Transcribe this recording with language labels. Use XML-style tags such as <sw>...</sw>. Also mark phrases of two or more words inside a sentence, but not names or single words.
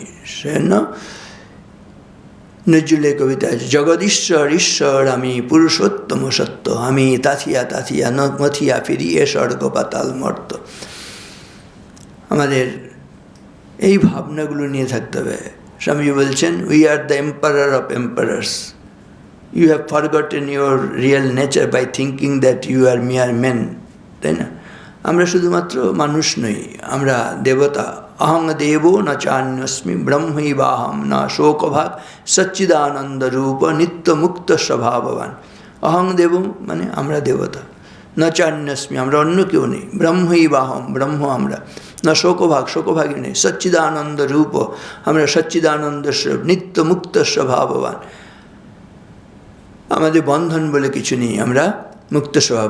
<bn>সেজন্য নজরুলের কবিতা আছে, জগদীশ্বর ঈশ্বর আমি, পুরুষোত্তম সত্য আমি, তাথিয়া তাথিয়া মথিয়া ফিরি এ স্বর্গ পাতাল মর্ত। আমাদের এই ভাবনাগুলো নিয়ে থাকতে হবে। স্বামীজি বলছেন,</bn> <en>We are the emperor of emperors, you have forgotten your real nature by thinking that you are mere men,</en> <bn>তাই না? আমরা শুধুমাত্র মানুষ নই, আমরা দেবতা।</bn> <sa>অহং দেব ন চান্যস্মি ব্রহ্মৈবাহম ন শোকভাগ সচ্চিদানন্দ রূপ নিত্য মুক্ত স্বভাববান। অহং দেব</sa> <bn>মানে আমরা দেবতা,</bn> <sa>ন চান্যস্মি</sa> <bn>আমরা অন্য কেউ নেই, ব্রহ্মৈবাহম ব্রহ্ম আমরা,</bn> <sa>না শোকভাগ</sa> <bn>শোকভাগী নেই,</bn> <sa>সচ্চিদানন্দ রূপ</sa> <bn>আমরা সচ্চিদানন্দ স্বরূপ,</bn> <sa>নিত্য মুক্ত স্বভাববান।</sa> <bn>আমাদের বন্ধন বলে কিছু নেই, আমরা মুক্ত স্বভাব।</bn>